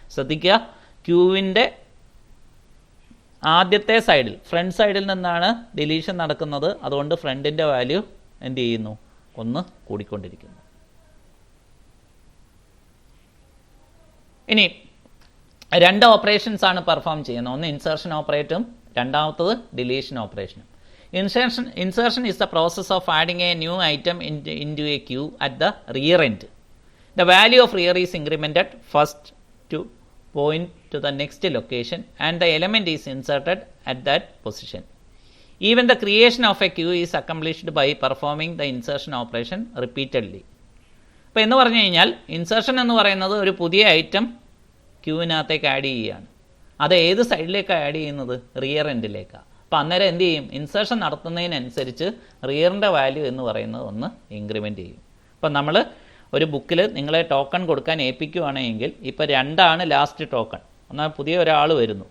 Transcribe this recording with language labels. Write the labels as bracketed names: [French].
[Malayalam] ശ്രദ്ധിക്കുക, ക്യൂവിൻ്റെ ആദ്യത്തെ സൈഡിൽ ഫ്രണ്ട് സൈഡിൽ നിന്നാണ് ഡിലീഷൻ നടക്കുന്നത്. അതുകൊണ്ട് ഫ്രണ്ടിൻ്റെ വാല്യൂ എന്ത് ചെയ്യുന്നു? ഒന്ന് കൂടിക്കൊണ്ടിരിക്കുന്നു. ഇനി 2 ഓപ്പറേഷൻസ് ആണ് പെർഫോം ചെയ്യുന്നത്. ഒന്ന് ഇൻസേർഷൻ ഓപ്പറേറ്റും രണ്ടാമത്തത് deletion ഓപ്പറേഷനും. [English] Insertion is the process of adding a new item into a queue at the rear end. The value of rear is incremented first to point to the next location and the element is inserted at that position. Even the creation of a queue is accomplished by performing the insertion operation repeatedly. [Malayalam] അപ്പോൾ എന്ന് പറഞ്ഞു കഴിഞ്ഞാൽ insertion എന്ന് പറയുന്നത് ഒരു പുതിയ item ക്യൂവിനകത്തേക്ക് add ചെയ്യുകയാണ്. അത് ഏത് സൈഡിലേക്കാണ് ആഡ് ചെയ്യുന്നത്? റിയർ എൻഡിലേക്കാണ്. അപ്പോൾ അന്നേരം എന്ത് ചെയ്യും? ഇൻസേർഷൻ നടത്തുന്നതിനനുസരിച്ച് റിയറിൻ്റെ വാല്യൂ എന്ന് പറയുന്നത് ഒന്ന് ഇൻക്രിമെൻറ്റ് ചെയ്യും. അപ്പം നമ്മൾ ഒരു ബുക്കിൽ നിങ്ങളെ ടോക്കൺ കൊടുക്കാൻ ഏൽപ്പിക്കുകയാണെങ്കിൽ ഇപ്പോൾ 2 ലാസ്റ്റ് ടോക്കൺ, എന്നാൽ പുതിയ ഒരാൾ വരുന്നു.